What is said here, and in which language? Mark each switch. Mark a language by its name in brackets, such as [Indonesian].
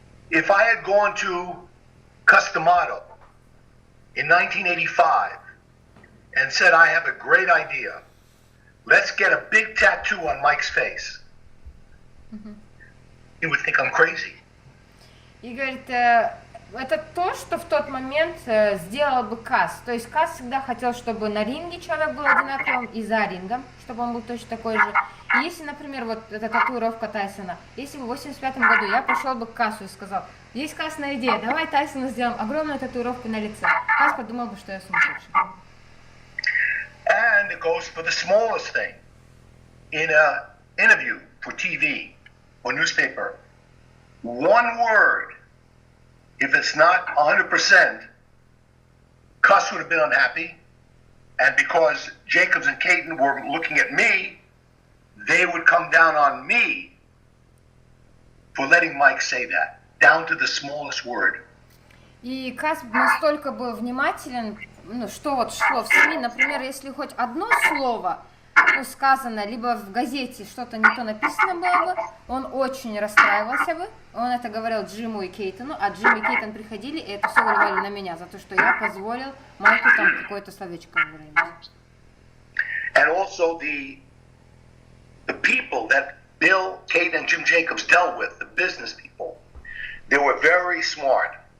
[English] If I had gone to Cus D'Amato in 1985 and said, I have a great idea, let's get a big tattoo on Mike's face, he would think I'm crazy. [Russian] И говорит, это то, что в тот момент сделал бы Кас. То есть Кас всегда хотел, чтобы на ринге человек был одинаковым и за рингом, чтобы он был точно такой же. И если, например, вот эта татуировка Тайсона, если бы в 85 году я пошел бы к Касу и сказал, есть классная идея, давай Тайсону сделаем огромную татуировку на лице. Кас подумал бы, что я сумасшедший. [English] And it goes for the smallest thing. In an interview for TV or newspaper, one word, if it's not 100%, Cus would have been unhappy. And because Jacobs and Caden were looking at me, they would come down on me for letting Mike say that, down to the smallest word. [Russian] И Кас настолько был внимателен, ну, что вот шло в СМИ, например, если хоть одно слово сказано, либо в газете что-то не то написано было бы, он очень расстраивался бы. Он это говорил Джиму и Кейтону, а Джим и Кейтон приходили, и это все выливали на меня, за то, что я позволил Майку там какое-то словечко выразить. [English] And also the people that Bill, Kate, and Jim Jacobs dealt with, the business people, they were very smart.